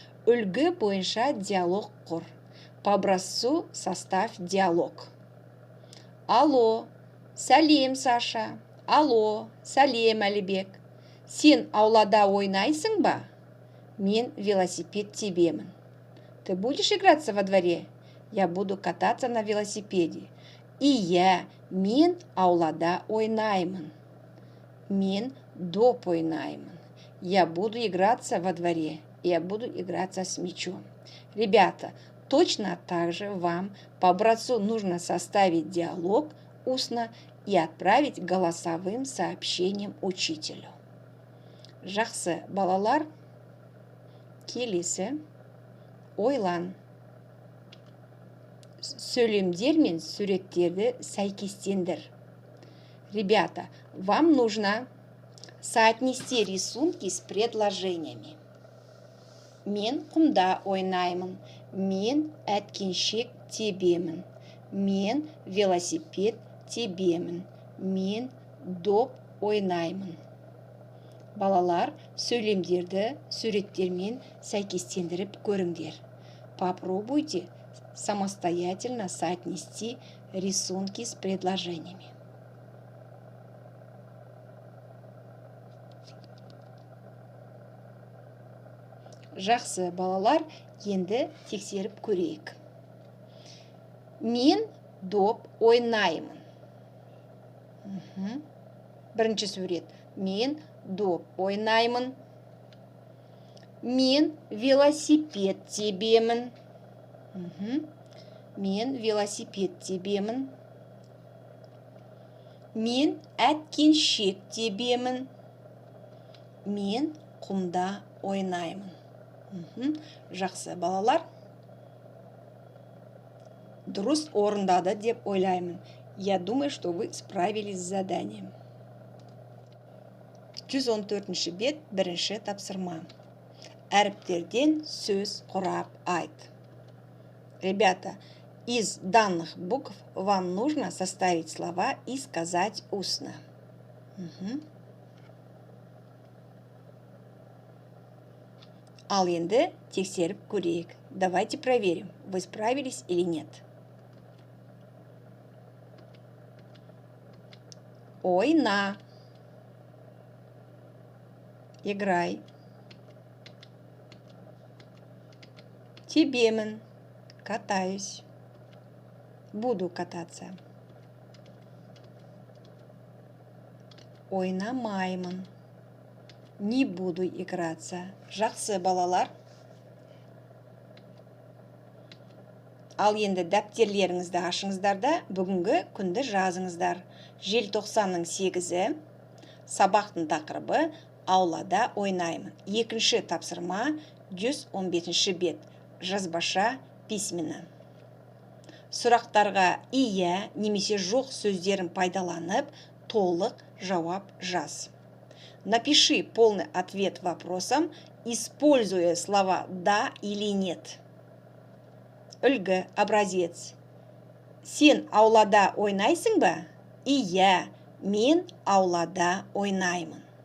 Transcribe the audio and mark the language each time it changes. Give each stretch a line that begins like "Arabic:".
Kazakh: Үлгі бойынша диалог құр.
Russian: По образцу составь диалог.
Kazakh: Алло, сәлем, Саша. Алло, сәлем, Әлібек. Сен аулада ойнайсың ба? Мен велосипед тебемін.
Russian: Ты будешь играться во дворе? Я буду кататься на велосипеде.
Kazakh: Иә, мен аулада ойнаймын. Мен доп ойнаймын.
Russian: Я буду играться во дворе. Я буду играться с мячом. Ребята, точно так же вам по образцу нужно составить диалог устно и отправить голосовым сообщением учителю.
Kazakh: Жақсы балалар, келесі ойлан. Сөйлемдер мен суреттерді сәйкестендір.
Russian: Ребята, вам нужно соотнести рисунки с предложениями.
Kazakh: Мен құмда ойнаймын. Мен әткеншек тебемін. Мен велосипед тебемін. Мен доп ойнаймын. Балалар, сөйлемдерді суреттермен сәйкестендіріп көріңдер.
Russian: Попробуйте самостоятельно соотнести рисунки с предложениями.
Kazakh: Жақсы балалар, енді тексеріп көрейік. Мен доп ойнаймын. Бірінші сурет. Мен доп ойнаймын. Мен велосипед тебемін. Мен велосипед тебемін. Мен әткеншек тебемін. Мен құмда ойнаймын. Жақсы балалар. Дұрыс орындады деп ойлаймын.
Russian: Я думаю, что вы справились с заданием.
Kazakh: 114 бет, бірінші тапсырма. Әріптерден сөз құрап айт.
Russian: Ребята, из данных букв вам нужно составить слова и сказать устно.
Kazakh: Ал енді тексеріп көрейік.
Russian: Давайте проверим, вы справились или нет.
Kazakh: Ойна.
Russian: Играй.
Kazakh: Тебемін.
Russian: Катаюсь. Буду кататься.
Kazakh: Ойнамаймын.
Russian: Не буду играться.
Kazakh: Жақсы балалар. Ал енді дәптерлеріңізді ашыңыздар да бүгінгі күнді жазыңыздар. Желтоқсанның 8-і, сабақтың тақырыбы аулада ойнаймын. Екінші тапсырма 115 бет. Жазбаша письмені. Сұрақтарға иә немесе жоқ сөздерін пайдаланып, толық жауап жаз.
Russian: Напиши полный ответ вопросом, используя слова «да» или «нет».
Kazakh: Үлгі,
Russian: образец.
Kazakh: Сен аулада ойнайсың ба? Иә, мен аулада ойнаймын.